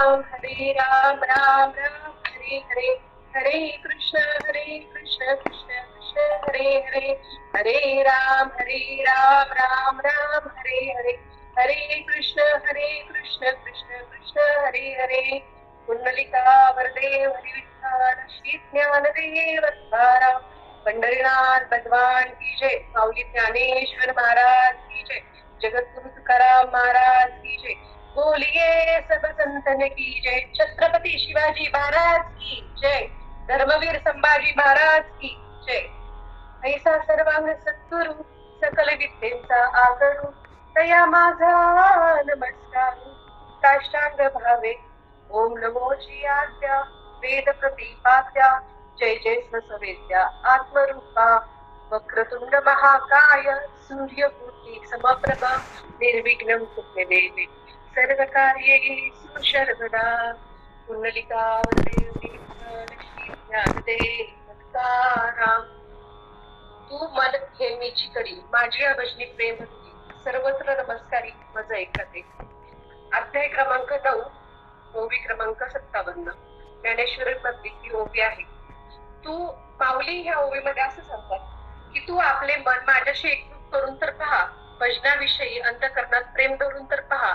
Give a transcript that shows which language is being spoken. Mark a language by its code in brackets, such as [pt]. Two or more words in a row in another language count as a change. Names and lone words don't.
[sa] राम राम हरे हरे, हरे कृष्ण कृष्ण कृष्ण हरे हरे, हरे राम राम राम हरे हरे, हरे कृष्ण कृष्ण कृष्ण हरे हरे. [mr] कुंडलिका वरदे हरिविठ्ठल श्री ज्ञानदेव तुकाराम, पंढरीनाथ [hi] भगवान की जय. माऊली ज्ञानेश्वर महाराज की जय. जगद्गुरु तुकाराम महाराज की जय. बोलिए सब संतन की जय. छत्रपती शिवाजी महाराज की जय. धर्मवीर संभाजी महाराज की जय. [mr] ऐसा सर्वांग सद्गुरु सकल विद्येचा आगरू, तया माझा नमस्कार. साष्टांग भावे ओम नमो जी आद्या, वेद प्रतिपाद्या, जय जय सवेद्या आत्मरूपा, [sa] वक्रतुंड महाकाय, सूर्यकोटि समप्रभ, निर्विघ्नं कुरु देवे सर्व कार्ये सर्वदा. [mr] कुंडलिका वरदे लक्ष्मी ज्ञानदेव तुकाराम. तू मन हे मीची कडी, माझी या भजनी प्रेम भक्ती, सर्वत्र नमस्कारी माझं ऐकते. अध्याय क्रमांक 9, ओवी क्रमांक 57. ज्ञानेश्वर मधली ओवी आहे. तू माऊली ह्या ओवीमध्ये असं सांगतात की तू आपले मन माझ्याशी एकरूप करून तर पहा, भजनाविषयी अंतःकरणात प्रेम धरून तर पहा.